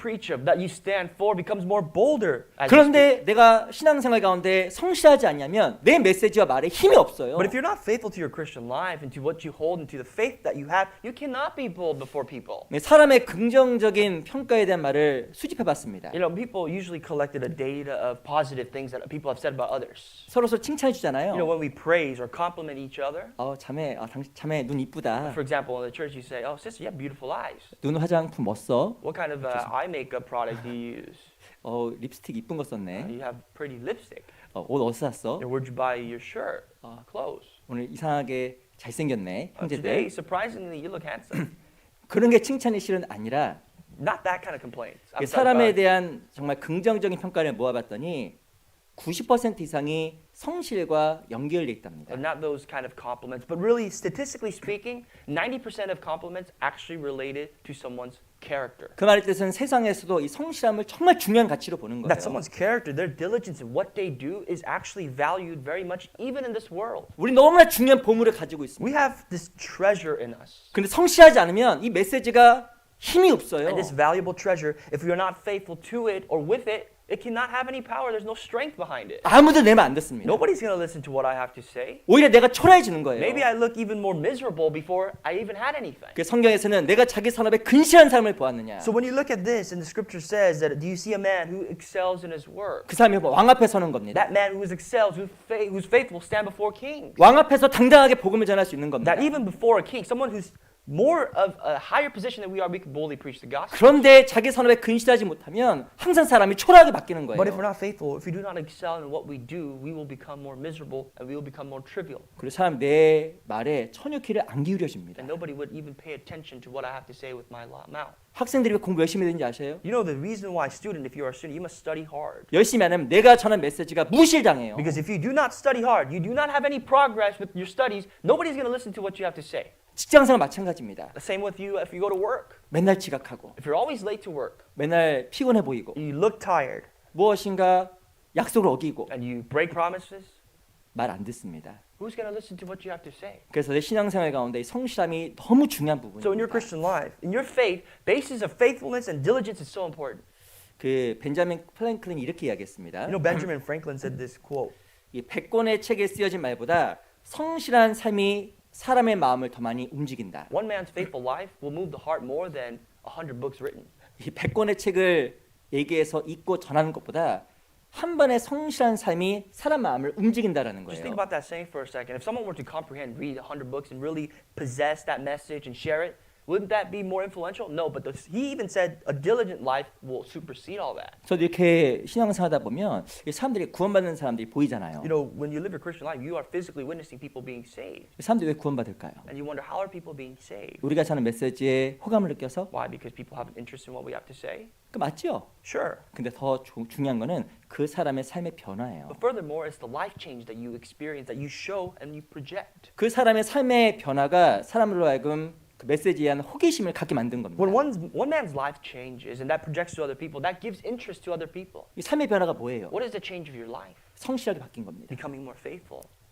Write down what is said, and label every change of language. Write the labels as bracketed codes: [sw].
[en] preach of, that you stand for, becomes more bolder as you speak. [ko] 그런데 내가 신앙생활 가운데 성실하지 않냐면 내 메시지와 말에 힘이 없어요. [en] But if you're not faithful to your Christian life and to what you hold and to the faith that you have, you cannot be bold before people. [ko] 네, 사람의 긍정적인 평가에 대한 말을 수집해봤습니다. [en] You know, people usually collected a data of positive things that people have said about others. [ko] 서로 칭찬해 주잖아요. [en] You know, when we praise or compliment each other, [ko] 자매 눈 이쁘다. [en] for example, in the church you say, "Oh, sister, you have beautiful eyes. [ko] 눈 화장품 뭐 써? [en] What kind of eye makeup product do you use? [ko] 립스틱 이쁜 거 썼네. [en] You have pretty lipstick. [ko] 옷 어디서 샀어? [en] Where'd you buy your shirt, clothes? [ko] 오늘 이상하게 잘생겼네. [en] Today, surprisingly, you look handsome." [ko] 그런 게 칭찬이 실은 아니라 [en] Not that kind of complaints. [ko] 사람에 대한 정말 긍정적인 평가를 모아봤더니 90% 이상이 성실과 연결돼 있답니다. [en] But not those kind of compliments, but really, statistically speaking, 90% of compliments actually related to someone's character. [ko] 그 말의 뜻은 세상에서도 이 성실함을 정말 중요한 가치로 보는 거예요. [en] That someone's character, their diligence in what they do is actually valued very much even in this world. [ko] 우리 너무나 중요한 보물을 가지고 있습니다. [en] We have this treasure in us. [ko] 근데 성실하지 않으면 이 메시지가 힘이 없어요. [en] And this valuable treasure, if we are not faithful to it or with it, it cannot have any power. There's no strength behind it. [ko] 아무도 내 말 안 듣습니다. [en] Nobody's going to listen to what I have to say. [ko] 오히려 내가 초라해지는 거예요. [en] Maybe I look even more miserable before I even had anything. [ko] 그 성경에서는 내가 자기 산업에 근실한 삶을 보았느냐. [en] So when you look at this, and the scripture says that, do you see a man who excels in his work? [ko] 그 사람이 왕 앞에 서는 겁니다. [en] That man who excels, who's faithful, stand before kings. [ko] 왕 앞에서 당당하게 복음을 전할 수 있는 겁니다. [en] That even before a king, someone who's more of a higher position than we are, we can boldly preach the gospel. [ko] 그런데 자기 산업에 근실하지 못하면 항상 사람이 초라하게 바뀌는 거예요. [en] But if we're not faithful, if we do not excel in what we do, we will become more miserable and we will become more trivial. [ko] 그리고 사람 내 말에 천육희를 안 기울여집니다. [en] And nobody would even pay attention to what I have to say with my mouth. [ko] 학생들이 왜 공부 열심히 되는지 아세요? [en] You know the reason why student, if you are a student, you must study hard. [ko] 열심히 안 하면 내가 전한 메시지가 무실당해요. [en] Because if you do not study hard, you do not have any progress with your studies, nobody's going to listen to what you have to say. [ko] 직장생활 마찬가지입니다. [en] The same with you if you go to work. [ko] 맨날 지각하고 [en] If you're always late to work, [ko] 맨날 피곤해 보이고 [en] you look tired, [ko] 무엇인가 약속을 어기고 [en] and you break promises, [ko] 말 안 듣습니다. [en] who's going to listen to what you have to say? [ko] 그래서 내 신앙생활 가운데 이 성실함이 너무 중요한 [en] So in your [ko] 부분입니다. [en] Christian life, in your faith, basis of faithfulness and diligence is so important. [ko] 그 벤자민 프랭클린이 이렇게 이야기했습니다. [en] You know, Benjamin Franklin said this quote, [ko] 이 100권의 책에 쓰여진 말보다 성실한 삶이 사람의 마음을 더 많이 움직인다. [en] one man's faithful life will move the heart more than 100 books written. [ko] 이 100권의 책을 얘기해서 읽고 전하는 것보다 한 번의 성실한 삶이 사람 마음을 움직인다라는 [en] Just think about that saying for a second. If someone were to comprehend, read 100 books and really possess that message and share it, wouldn't that be more influential? No, but he even said a diligent life will supersede all that. [ko] 저도 이렇게 신앙생활 하다 보면 이 사람들이 구원받는 사람들이 보이잖아요. [en] You know, when you live your Christian life, you are physically witnessing people being saved. [ko] 사람들이 왜 구원받을까요? [en] And you wonder, how are people being saved? [ko] 우리가 전하는 메시지에 호감을 느껴서? [en] Why? Because people have an interest in what we have to say? [ko] 그 맞죠? [en] Sure. [ko] 근데 더 중요한 거는 그 사람의 삶의 변화예요. [en] But furthermore, it's the life change that you experience, that you show and you project. [ko] 그 사람의 삶의 변화가 사람으로 하여금 그 메시지에 대한 호기심을 갖게 만든 겁니다. [en] When one man's life changes and that projects to other people, that gives interest to other people. [ko] 이 삶의 변화가 뭐예요? [en] What is the change of your life? [ko] 성실하게 바뀐 겁니다. [en] Becoming more faithful.